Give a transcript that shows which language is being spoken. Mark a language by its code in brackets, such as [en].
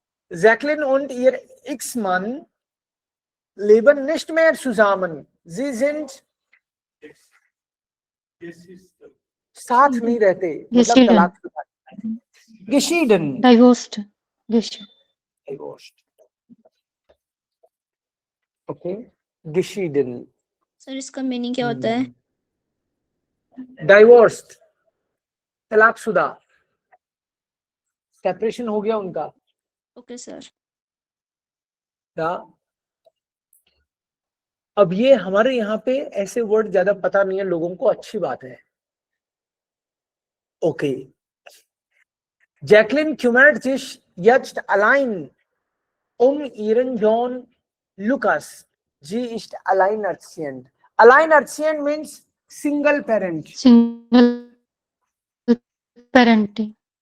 [de] Jacqueline und ihr Ex-Mann leben nicht mehr zusammen. Sie sind [hi] साथ नहीं रहते, मतलब तलाकशुदा। [de] Geschieden. [en] Divorced. Divorced. [de] Okay. Geschieden. [hi] Sir इसका मीनिंग क्या होता है? Divorced, तलाकशुदा, सेपरेशन हो गया उनका। Okay sir. अब ये हमारे यहाँ पे ऐसे वर्ड ज्यादा पता नहीं है लोगों को, अच्छी बात है। [de] ओके, Jacqueline kümmert sich jetzt allein ihren Sohn Lukas. Sie ist alleinerziehend. [en] Alleinerziehend means single parent. Single parenting.